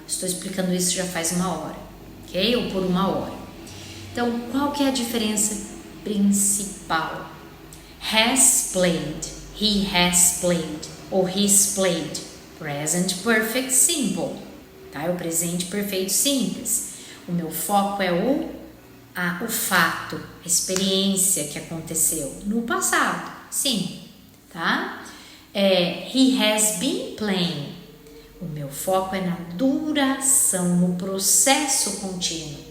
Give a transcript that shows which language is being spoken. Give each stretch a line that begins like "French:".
Portuguese: Estou explicando isso já faz 1 hora, ok? Ou por 1 hora. Então, qual que é a diferença principal?
English: Has played, he has played, ou he's played.
Portuguese: Present perfect simple, tá? É o presente perfeito simples. O meu foco é o fato, a experiência que aconteceu no passado, sim, tá?
English: He has been playing.
Portuguese: O meu foco é na duração, no processo contínuo.